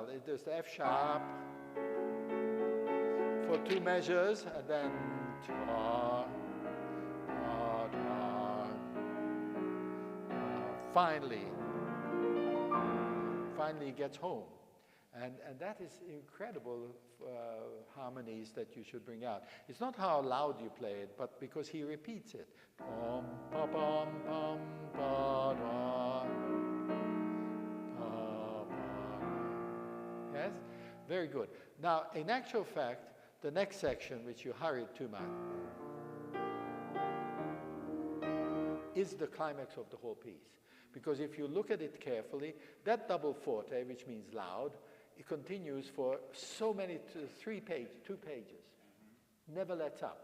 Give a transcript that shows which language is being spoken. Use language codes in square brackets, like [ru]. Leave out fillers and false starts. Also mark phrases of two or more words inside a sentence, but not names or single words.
[en] There's the F sharp for 2 measures, and then finally he gets home. And that is incredible harmonies that you should bring out. It's not how loud you play it, but because he repeats it. Pom, pa, pom, pom, pa, da, pa, pa. Yes? Very good. Now, in actual fact, the next section, which you hurried too much, is the climax of the whole piece. Because if you look at it carefully, that double forte, which means loud, it continues for so many, 2 pages, never lets up.